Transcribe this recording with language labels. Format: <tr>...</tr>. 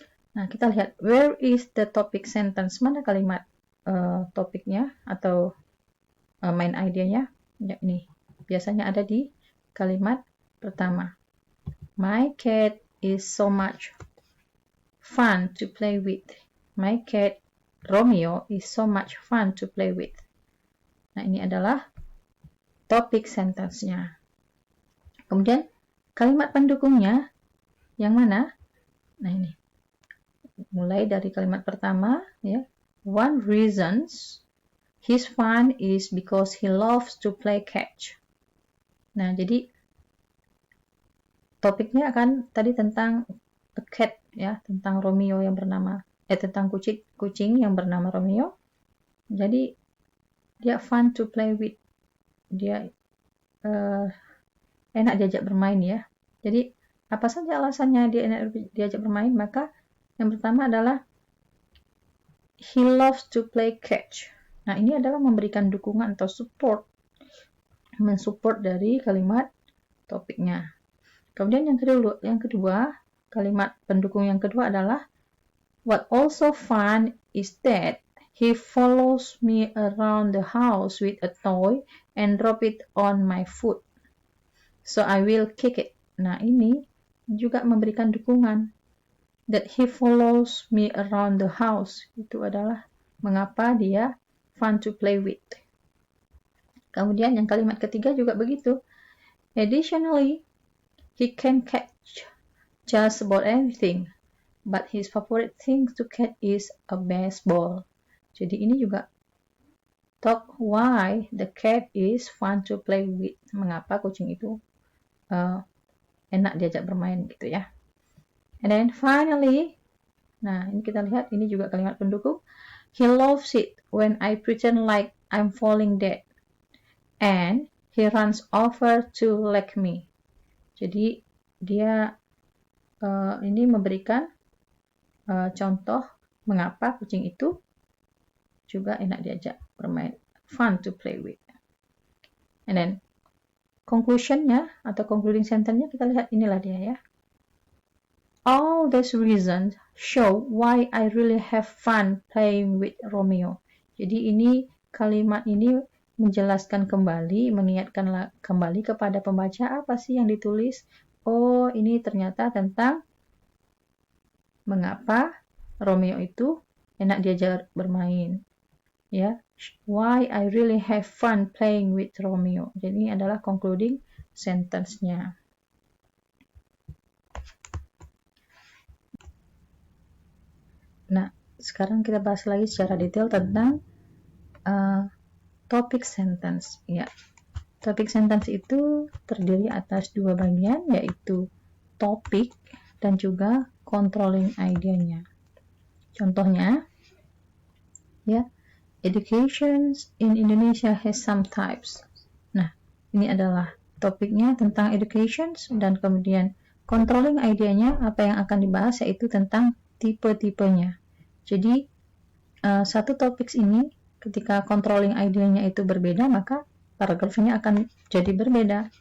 <id>Nah, kita lihat</id> <en>where is the topic sentence,</en> <id>mana kalimat topiknya atau main idea-nya. Ya, ini biasanya ada di kalimat pertama.</id> <en>My cat is so much fun to play with. My cat Romeo is so much fun to play with.</en> <id>Nah, ini adalah topik sentence-nya. Kemudian kalimat pendukungnya yang mana? Nah, ini. Mulai dari kalimat pertama ya.</id> <en>One reason he's fun is because he loves to play catch.</en> <id>Nah, jadi topiknya akan tadi tentang a cat ya, tentang Romeo yang bernama tentang kucing yang bernama Romeo. Jadi dia</id> <en>fun to play with.</en> <id>Dia enak diajak bermain ya. Jadi apa saja alasannya dia enak diajak bermain? Maka yang pertama adalah</id> <en>he loves to play catch.</en> <id>Nah, ini adalah memberikan dukungan atau support, mensupport dari kalimat topiknya. Kemudian yang kedua, kalimat pendukung yang kedua adalah</id> <en>what also fun is that he follows me around the house with a toy and drop it on my foot. So I will kick it.</en> <id>Nah, ini juga memberikan dukungan.</id> <en>That he follows me around the house.</en> <id>Itu adalah mengapa dia</id> <en>fun to play with.</en> <id>Kemudian yang kalimat ketiga juga begitu.</id> <en>Additionally, he can catch just about anything. But his favorite thing to catch is a baseball.</en> <id>Jadi ini juga</id> <en>talk why the cat is fun to play with.</en> <id>Mengapa kucing itu enak diajak bermain gitu ya.</id> <en>And then finally,</en> <id>nah ini kita lihat ini juga kalimat pendukung.</id> <en>He loves it when I pretend like I'm falling dead. And he runs over to lick me.</en> <id>Jadi dia ini memberikan contoh mengapa kucing itu juga enak diajak bermain,</id> <en>fun to play with. And then</en> <id>conclusion-nya atau concluding sentence-nya kita lihat inilah dia ya.</id> <en>All these reasons show why I really have fun playing with Romeo.</en> <id>Jadi ini kalimat ini menjelaskan kembali, mengingatkan kembali kepada pembaca apa sih yang ditulis. Oh, ini ternyata tentang mengapa Romeo itu enak diajak bermain.</id> <en>Ya, why I really have fun playing with Romeo.</en> <id>Jadi ini adalah concluding sentence-nya. Nah, sekarang kita bahas lagi secara detail tentang topic sentence. Ya, topic sentence itu terdiri atas dua bagian, yaitu topik dan juga controlling idea-nya.</id> <en>Contohnya, ya, education in Indonesia has some types.</en> <id>Nah, ini adalah topiknya tentang education, dan kemudian controlling idea-nya apa yang akan dibahas yaitu tentang tipe-tipenya. Jadi satu topik ini ketika controlling idea-nya itu berbeda, maka paragrafnya akan jadi berbeda.</id>